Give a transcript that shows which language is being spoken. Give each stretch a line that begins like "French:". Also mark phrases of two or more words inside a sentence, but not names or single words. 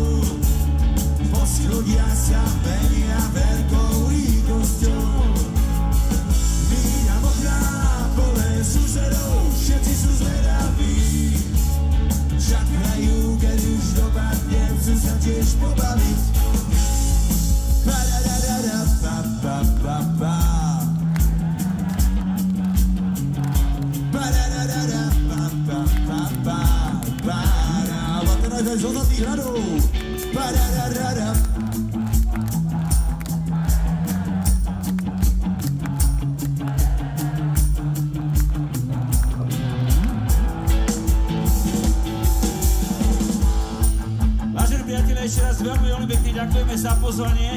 Slovak: Po schodiach sa menia veľkou rýchlosťou. Míňam okná plné susedov, všetci sú zvedaví. Čakajú, keď už dopadne, chcú sa tiež pobaviť. Pa-da-da-da-da-pa-pa-pa-pa. Pa-da-da-da-da-pa-pa-pa-pa. A teraz aj zo Zlatých hradov. Pa-da-da-da-da. Ešte raz veľmi pekne ďakujeme za pozvanie.